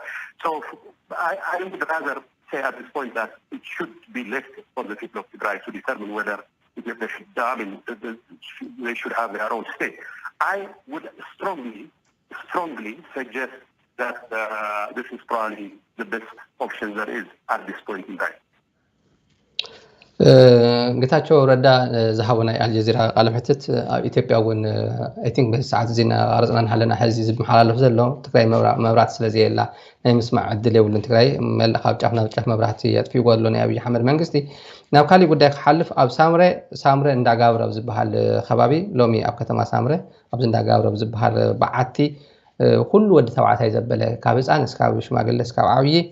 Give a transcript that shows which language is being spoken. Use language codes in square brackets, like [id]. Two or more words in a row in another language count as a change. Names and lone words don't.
[en] So I would rather say at this point that it should be left for the people of Tigray to determine whether Ethiopia should, they should have their own state. I would strongly suggest that this is probably the best option there is at this point in time. [ti] ጌታቸው ረዳ ዝሃቡና አልጀዚራ ቃለ መሕትት ኣብ ኢትዮጵያ እውን [en] I think [ti] በሰዓት ዜና ቀረፅና ንሓለና ሕዚ ዝመሓላለፍ ዘሎ ትግራይ መብራት ስለዘየላ ናይ ምስማዕ ዕድል የብሉን ትግራይ መልእ ካብ ጫፍ ናብ ጫፍ መብራህቲ የጥፊዎ ኣሎ ናይ ኣብይ ኣሕመድ መንግስቲ ናብ ካሊእ ጉዳይ ክሓልፍ ኣብ ሳምረ እንዳጋብረ ኣብ ዝበሃል ከባቢ ሎሚ ኣብ ከተማ ሳምረ ኣብዚ እንዳጋብረ ኣብ ዝበሃል በዓቲ ኩሉ ወዲ ተባዕታይ ዘበለ ካብ ህፃን እስካብ ሽማግለ እስካብ ዓብይ